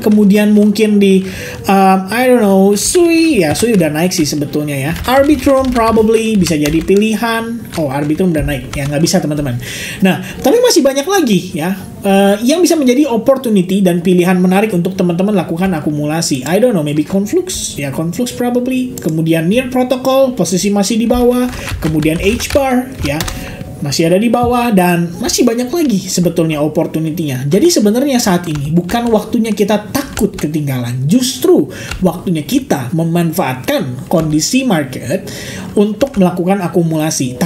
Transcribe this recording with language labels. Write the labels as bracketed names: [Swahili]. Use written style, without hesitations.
[Indonesian] Kemudian mungkin di [English] I don't know, [Indonesian] SUI udah naik sih sebetulnya ya. Arbitrum probably bisa jadi pilihan. Oh, Arbitrum udah naik ya, nggak bisa teman-teman. Nah, tapi masih banyak lagi ya yang bisa menjadi opportunity dan pilihan menarik untuk teman-teman lakukan akumulasi. [English] I don't know, maybe Conflux ya, Conflux probably. [Indonesian] Kemudian Near Protocol posisi masih di bawah. Kemudian H-bar ya, masih ada di bawah, dan masih banyak lagi sebetulnya opportunity-nya. Jadi sebenarnya saat ini bukan waktunya kita takut ketinggalan, justru waktunya kita memanfaatkan kondisi market untuk melakukan akumulasi.